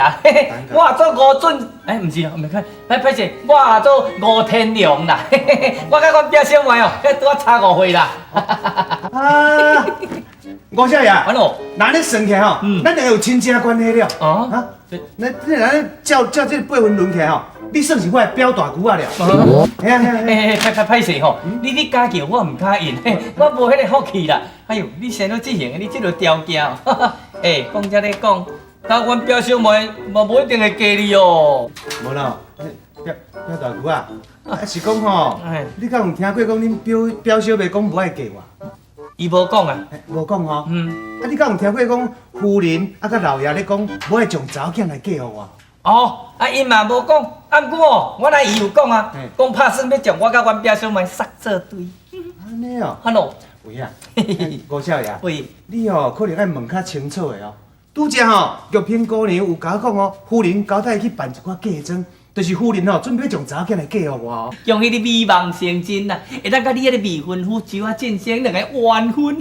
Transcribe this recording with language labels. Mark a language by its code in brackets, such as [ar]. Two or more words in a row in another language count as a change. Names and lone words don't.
[nan] 我做吴准，唔是，唔看，歹势，我做吴天良啦。我甲阮表小妹哦，迄拄啊差5岁啦。啊，吴少爷，安怎？那你算起来吼，咱就有亲戚关系了。啊，那照这个辈分轮起来吼，你算是我的表大姑啊了。歹势吼，你假叫我唔敢应，我无迄个福气啦。哎呦，你生到这型的，你这个条件，讲遮咧讲，但阮表小妹嘛无一定会嫁你哦。无啦，表大姑啊，是讲吼，你敢有听过讲恁表小妹讲无爱嫁我？伊无讲啊，无讲吼。啊，你敢有听过讲夫人啊，甲老爷咧讲无爱将查某囝来嫁予我？哦，因嘛无讲，不过哦，我来伊有讲啊，讲拍算要将我甲阮表小妹杀做对。安尼哦。安怎？喂啊，吴少爷，喂，你哦可能爱问较清楚的哦。拄则吼，玉萍姑娘有甲我讲哦，夫人交代去办一寡嫁妆，就是夫人吼准备将查某囝来嫁予我哦。恭喜你美梦成真啦，会当甲你迄个未婚夫周啊进行两个完婚。